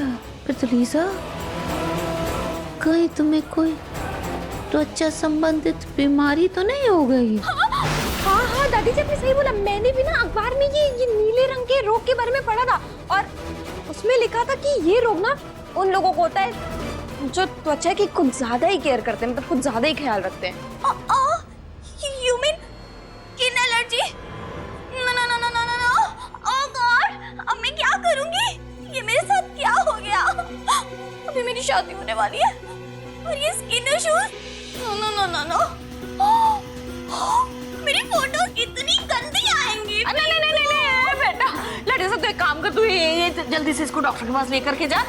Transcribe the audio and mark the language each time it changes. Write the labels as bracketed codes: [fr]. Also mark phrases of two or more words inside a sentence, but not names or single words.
[hi] फिर तो लीजा, कहीं तुम्हें कोई त्वचा संबंधित बीमारी तो नहीं हो गई? हाँ हाँ दादी जी, आपने सही बोला। मैंने भी ना अखबार में ये नीले रंग के रोग के बारे में पढ़ा था, और उसमें लिखा था कि ये रोग ना उन लोगों को होता है जो त्वचा की कुछ ज्यादा ही केयर करते हैं, मतलब कुछ ज्यादा ही ख्याल रखते हैं। [en] You mean skin allergy? No no no no no no no! Oh God! [hi] अब मैं क्या करूँगी? ये मेरे साथ क्या हो गया? अभी मेरी शादी होने वाली है और ये [en] skin issues? No no no no no! [hi] मेरी फोटोज इतनी गंदी आएंगी। नहीं बेटा, लड़के सब तो एक काम कर, तू ये जल्दी से इसको डॉक्टर के पास लेकर के जा।